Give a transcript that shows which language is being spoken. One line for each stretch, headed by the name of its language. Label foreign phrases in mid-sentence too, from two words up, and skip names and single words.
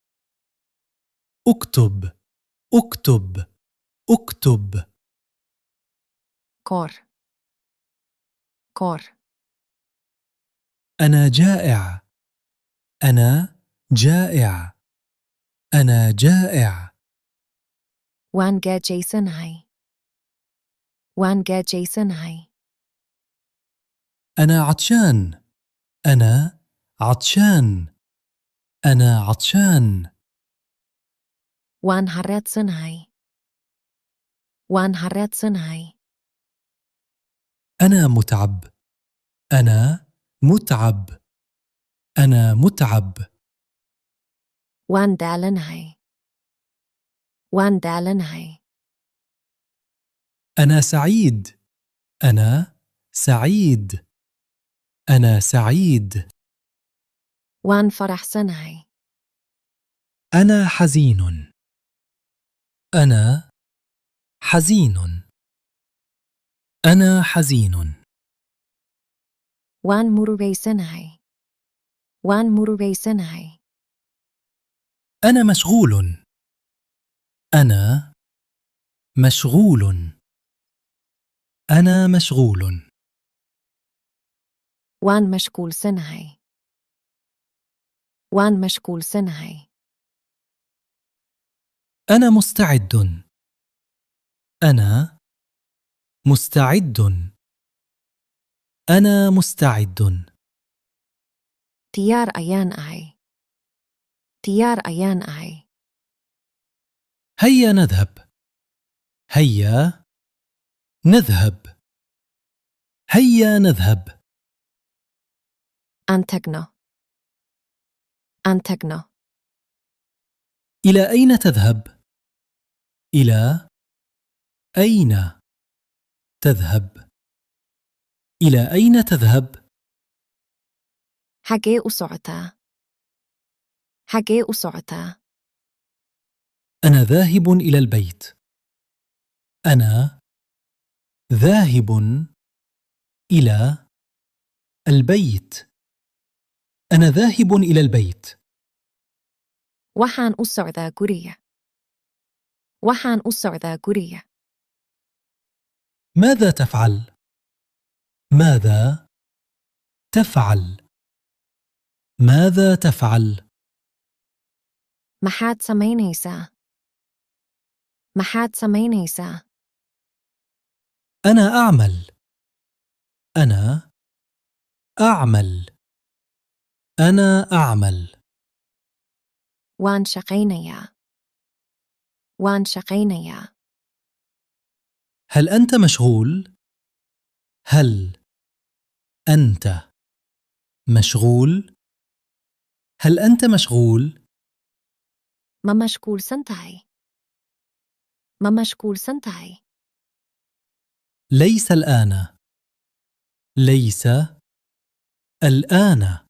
Arabic: اكتب. اكتب. اكتب.
Somali: kor kor
Arabic: أنا جائع. أنا جائع. أنا جائع.
Somali: waan gaajaysanahay waan gaajaysanahay
Arabic: أنا عطشان. أنا عطشان. أنا عطشان.
Somali: waan haraadsanahay waan haraadsanahay
Arabic: أنا متعب. أنا متعب. أنا متعب.
Somali: waan daalanahay waan daalanahay
Arabic: أنا سعيد. أنا سعيد. أنا سعيد.
Somali: waan faraxsanahay
Arabic: أنا حزين. أنا حزين. أنا حزين.
Somali: waan murugaysanahay waan murugaysanahay
Arabic: أنا مشغول. أنا مشغول. أنا مشغول.
Somali: waan mashquulsanahay waan mashquulsanahay
Arabic: أنا مستعد. أنا مستعد. أنا مستعد.
Somali: diyaar ayaan ahay diyaar ayaan ahay
Arabic: هيا نذهب. هيا نذهب. هيا نذهب.
Somali: aan tagno aan tagno
Arabic: إلى أين تذهب؟ إلى أين تذهب؟ إلى أين تذهب؟
Somali: xagee u socotaa xagee u socotaa
Arabic: أنا ذاهب إلى البيت. أنا ذاهب إلى البيت. أنا ذاهب إلى البيت.
Somali: waxaan u socdaa guriga waxaan u socdaa guriga
Arabic: ماذا تفعل؟ ماذا تفعل؟ ماذا تفعل؟
Somali: maxaad samaynaysaa maxaad samaynaysaa
Arabic: أنا أعمل. أنا أعمل. أنا أعمل.
Somali: waan shaqaynayaa waan shaqaynayaa
Arabic: هل أنت مشغول؟ هل أنت مشغول؟ هل أنت مشغول؟ ما مشغول سنتهي. ما مشغول سنتهي. ليس الآن. ليس الآن.